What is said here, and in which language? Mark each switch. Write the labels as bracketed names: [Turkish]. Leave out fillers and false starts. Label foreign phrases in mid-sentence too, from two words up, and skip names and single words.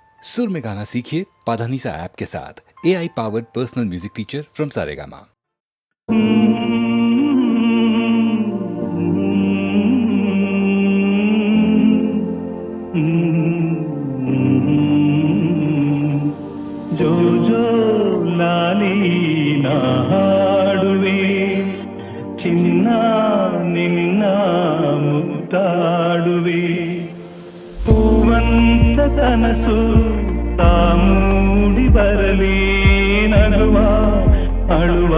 [Hindi] सुर में गाना सीखिए पाधानीसा ऐप के साथ। [English] AI powered personal music teacher from Saregama. [Kannada] ಜೋ ಜೋ ಲಾಲಿ ನಾ ಹಾಡುವೆ ಚಿನ್ನ ನಿನ್ನ ಮುತ್ತಾಡುವೆ ಹೂವಂತ ಕನಸು ತಾಮೂಡಿ ಬರಲಿ ನಗುವ ಅಳುವ